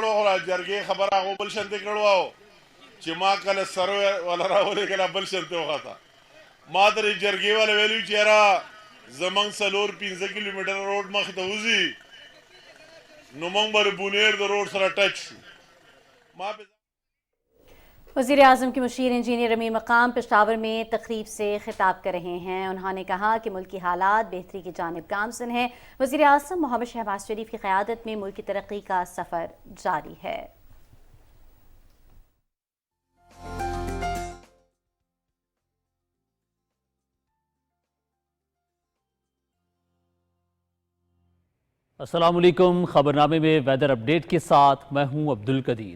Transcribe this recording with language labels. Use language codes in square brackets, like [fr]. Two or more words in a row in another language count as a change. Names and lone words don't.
[ps] وه، جرګې خبره هغو بل شانتې کړې وه چې ما کله سروې والا راولېږله بل شانتې وخته، ما ته د جرګې والا ویلي چې یاره زمونږ 4-5 کیلومیټره روډ مخې ته وځي نو موږ به د بونیر د روډ سره ټچ شو۔ [ur] وزیر اعظم کے مشیر انجینئر امین مقام پشاور میں تقریب سے خطاب کر رہے ہیں۔ انہوں نے کہا کہ ملک کی حالات بہتری کی جانب گامزن ہیں۔ وزیر اعظم محمد شہباز شریف کی قیادت میں ملک کی ترقی کا سفر جاری ہے۔ السلام علیکم، خبرنامے میں ویدر اپڈیٹ کے ساتھ میں ہوں عبدالقدیر۔